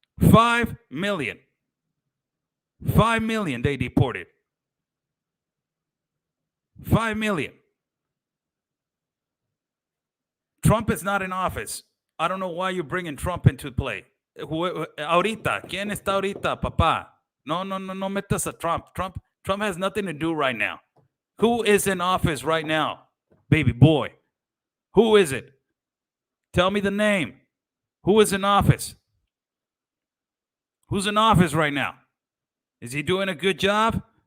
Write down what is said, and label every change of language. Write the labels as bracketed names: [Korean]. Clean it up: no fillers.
[English] 5 million. 5 million they deported. 5 million. Trump is not in office. I don't know why you're bringing Trump into play. [Spanish] Ahorita, ¿quién está ahorita, papá? No metas a Trump. [English] Trump has nothing to do right now. Who is in office right now, baby boy? Who is it? Tell me the name. Who is in office? Who's in office right now? Is he doing a good job?